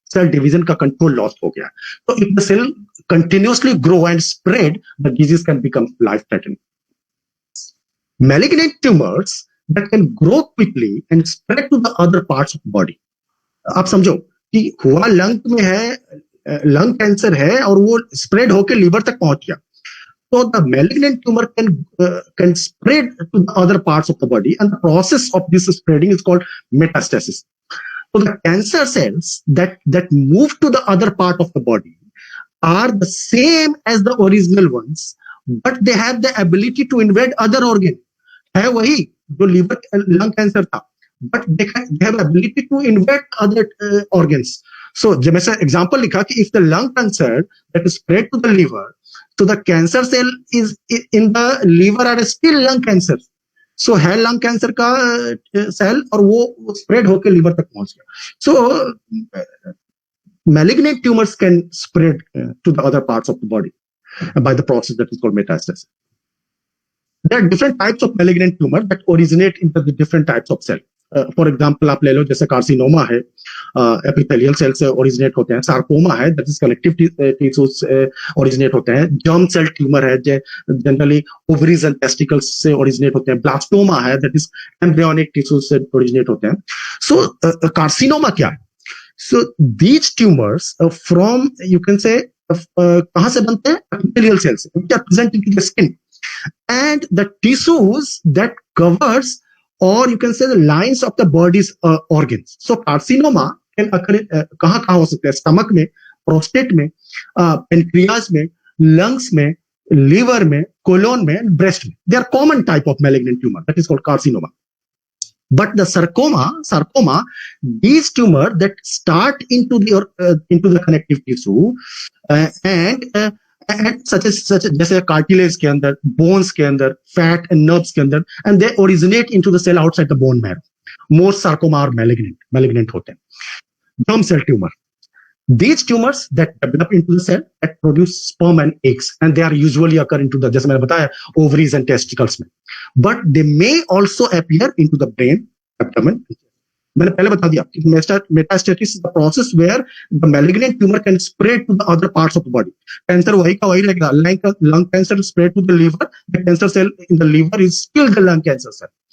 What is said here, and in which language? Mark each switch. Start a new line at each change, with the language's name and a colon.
Hindi: Cell division का control lost हो गया.
English: So if the cell continuously grow and spread, the disease can become life-threatening. Malignant tumors that can grow quickly and spread to the other parts of the body.
Hindi: आप समझो कि हुआ lung में है, lung cancer है और वो spread होकर लीवर तक पहुंच गया.
English: So the malignant tumor can spread to the other parts of the body, and the process of this spreading is called metastasis. So the cancer cells that move to the other part of the body are the same as the original ones, but they have the ability to invade other organ.
Hindi: है वही जो
English: liver lung cancer था, but they have ability to invade other organs. So
Hindi: जब ऐसा example लिखा कि
English: if the lung cancer that is spread to the liver, so the cancer cell is in the liver are still lung cancer.
Hindi: So है lung cancer का cell और वो spread होकर liver तक पहुंच गया.
English: So malignant tumors can spread to the other parts of the body by the process that is called metastasis. There are different types of malignant tumor that originate into the different types of cell.
Hindi: For example आप ले लो, जैसे carcinoma है, epithelial cell से originate होते हैं, sarcoma है that is connective tissues से originate होते हैं, जर्म सेल ट्यूमर है जनरली ओवरीज एंड टेस्टिकल्स से ओरिजिनेट होते हैं, ब्लास्टोमा है दैट इज एम्ब्रियोनिक टिश्यूज से ओरिजिनेट होते हैं। सो कार्सिनोमा क्या है?
English: so these tumours from you can say
Hindi: कहां से बनते हैं?
English: Epithelial cells which are present in the skin and the tissues that covers, or you can say the lines of the body's organs. So carcinoma can occur
Hindi: कहाँ कहाँ हो सकते हैं? Stomach में, प्रोस्टेट में, पेनक्रियाज में, लंग्स में, liver में, कोलोन में, ब्रेस्ट में.
English: They are common type of malignant tumor that is called carcinoma. But the sarcoma, these tumor that start into the connective tissue and such
Hindi: जैसे cartilage के अंदर, bones के अंदर,
English: Fat and nerves के अंदर, and they originate into the cell outside the bone marrow. Most sarcoma are malignant होते हैं. Germ cell tumour, these tumors that develop into the cell that produce sperm and eggs, and they are usually occur into the, जैसे मैंने बताया, ovaries and testicles में. But they may also appear into the brain, abdomen.
Hindi: मैंने पहले बता दिया कि
English: Metastasis is the process where the malignant tumour can spread to the other parts of the body.
Hindi: Cancer वही का वही रहेगा.
English: Lung cancer spread to the liver, the cancer cell in the liver is still the lung cancer cell.